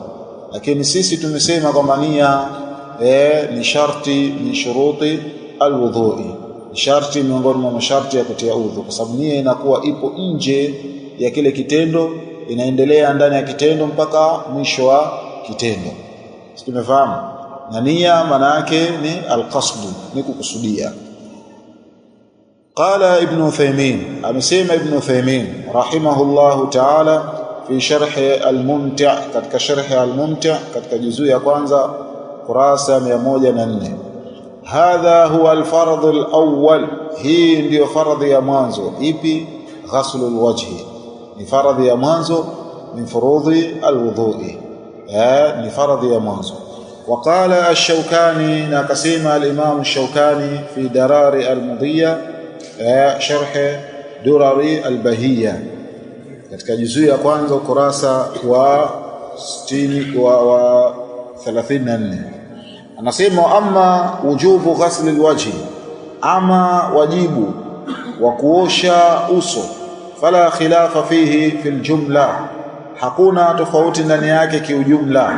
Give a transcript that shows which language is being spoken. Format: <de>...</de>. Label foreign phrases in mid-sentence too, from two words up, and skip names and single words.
<sw>Lakini sisi tumesema kwamba nia ni sharti</sw> <ar>من شروط الوضوء,</ar> <sw>sharti miongoni mwa masharti ya kutia udhu, kwa sababu nia inakuwa ipo nje ya kile kitendo, inaendelea ndani ya kitendo mpaka mwisho wa kitendo. Tumefahamu? Na nia maana yake ni alqasdu, ni kukusudia.</sw> <ar>قال ابن عثيمين، amesema ابن عثيمين رحمه الله تعالى في شرح الممتع،</ar> <sw>katika sharh al-mumti' katika juzuu ya kwanza kurasa 104.</sw> <ar>هذا هو الفرض الأول,</ar> <sw>hii ndio faradhi ya mwanzo. Ipi?</sw> <ar>غسل الوجه,</ar> <sw>ni faradhi ya mwanzo</sw> <ar>من فروض الوضوء,</ar> <sw>ni faradhi ya mwanzo.</sw> <ar>وقال الشوكاني،</ar> <sw>na akasema al-imam</sw> <ar>الشوكاني في درار المضية شرح درر البهية</ar> <sw>katika juzuu ya kwanza ukurasa wa 60 wa 34. Anasema</sw> <ar>أما وجوب غسل الوجه,</ar> <sw>ama wajibu wa kuosha uso,</sw> <ar>فلا خلاف فيه في الجملة,</ar> <sw>hakuna tofauti ndani yake kiujumla.</sw>